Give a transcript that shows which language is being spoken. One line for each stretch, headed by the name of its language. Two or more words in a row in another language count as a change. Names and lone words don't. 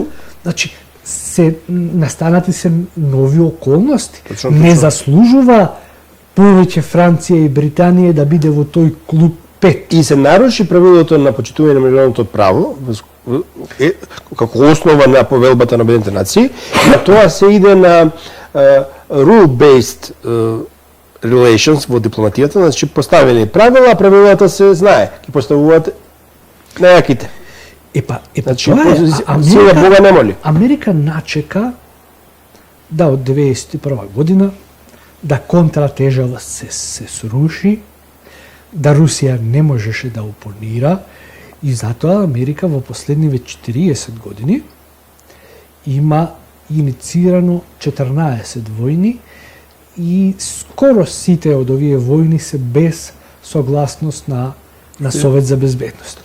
Macedonian: Значи, настанати се нови околности. Точно. Не заслужува повеќе Франција и Британија да биде во тој клуб 5. и се наруши правилото на почитување на меѓународното право како основа на повелбата на Обединетите нации, и на тоа се иде на
English: rule-based relations
Macedonian: во дипломатијата, значи поставени правила, а правилата се знае, ги поставуваат најаките. Епа Значи, тоа е, сила Бога не моли. Америка начека да од 1991 година да контратежава се сруши, да Русија не можеше да опонира, и затоа Америка во последниве 40 години има инициирано 14 војни и скоро сите од овие војни се без согласност на Совет за безбедност.